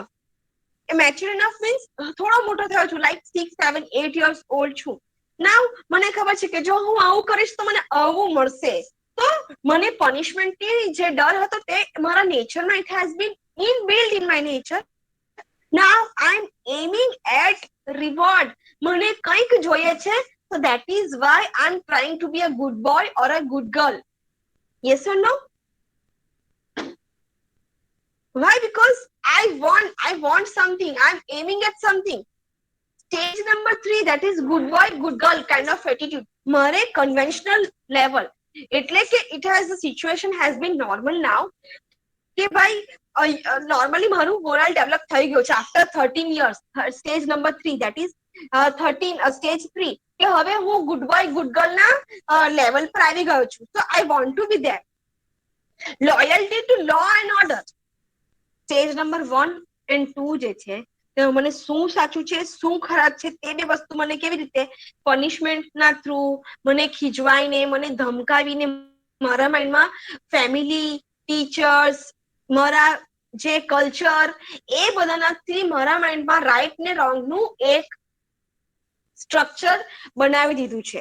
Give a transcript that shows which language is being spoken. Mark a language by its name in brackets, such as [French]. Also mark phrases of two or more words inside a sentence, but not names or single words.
[English] mature enough means [Gujarati] થોડો મોટો થયો છું, [English] like 6, 7, 8 years old [Gujarati] છું. નાઉ મને ખબર છે કે જો હું આવું કરીશ તો મને આવું મળશે. તો મને પનિશમેન્ટની જે ડર હતો તે મારા નેચરમાં [English] it has been inbuilt in my nature. now I am aiming at reward. [Gujarati] મને કંઈક જોઈએ છે, [English] so that is why I'm trying to be a good boy or a good girl. Yes or no? Why? Because I want something, I'm aiming at something. Stage number 3, that is good boy good girl kind of attitude. મારે conventional level [Gujarati] એટલે કે [English] it has the situation has been normal now [Gujarati] કે ભાઈ [English] normally મારું moral develop [Gujarati] થઈ ગયો છે [English] after 13 years. Stage number 3, that is 13 stage 3 [Gujarati] કે હવે હું [English] good boy good girl ના level [Gujarati] પર આવી ગયો છું. [English] So I want to be there. Loyalty to law and order. stage number 1 and 2 [Gujarati] જે છે તે મને શું સાચું છે શું ખરાબ છે તે બે વસ્તુ મને કેવી રીતે પનિશમેન્ટના થ્રુ મને ખીજવાઈને મને ધમકાવીને મારા માઇન્ડમાં ફેમિલી ટીચર્સ મારા જે કલ્ચર એ બધાનાથી મારા માઇન્ડમાં રાઈટ ને રોંગનું એક સ્ટ્રક્ચર બનાવી દીધું છે.